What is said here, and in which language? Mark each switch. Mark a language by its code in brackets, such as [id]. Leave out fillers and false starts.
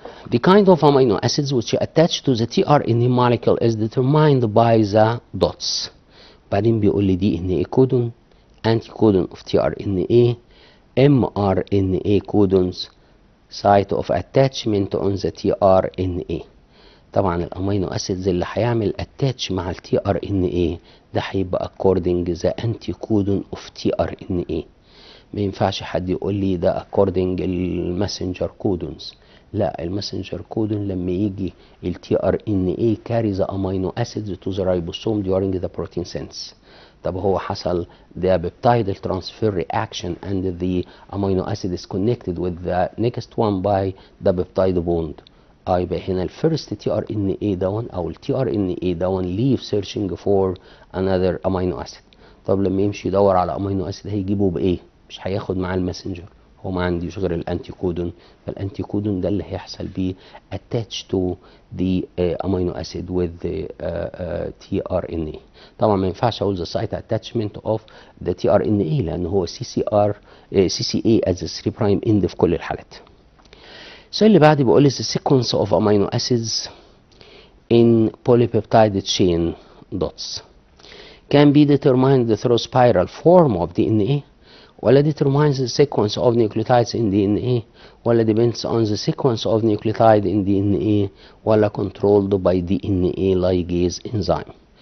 [en] The kind of amino acids which attach to the tRNA molecule is determined by the dots. [ar] بعدين بيقول لي دي ان ايه كودون، انتي كودون اوف tRNA، mRNA كودونز، site of attachment on the tRNA. طبعا الامينو اسيدز اللي هيعمل اتاتش مع التي ار ان اي ده هيبقى according the anticodon of tRNA. ما ينفعش حد يقول لي ده according الماسنجر كودونز، لا الماسنجر كودون لما يجي التي ار ان اي carry the amino acids to the ribosome during the protein sense. [en] طب هو حصل the peptidal transfer reaction and the amino acid is connected with the next one by the peptide bond. [ar] يبقى هنا الفيرست تي ار ان اي دون او التي ار ان اي دون leave searching for another amino acid. طب لما يمشي يدور على امينو اسيد هيجيبه بايه؟ مش هياخد معاه الماسنجر، هو ما عنديش غير الانتي كودون، فالانتي كودون ده اللي هيحصل بيه attach to the amino acid with the tRNA. [en] طبعا ما ينفعش اقول the site attachment of the tRNA لان هو CCA as a 3 prime end في كل الحالات. السؤال اللي بعد بيقول لي the sequence of amino acids in polypeptide chain dots can be determined through spiral form of DNA ولا determines the sequence of nucleotides in DNA ولا depends on the sequence of nucleotide in DNA ولا controlled by DNA ligase enzyme.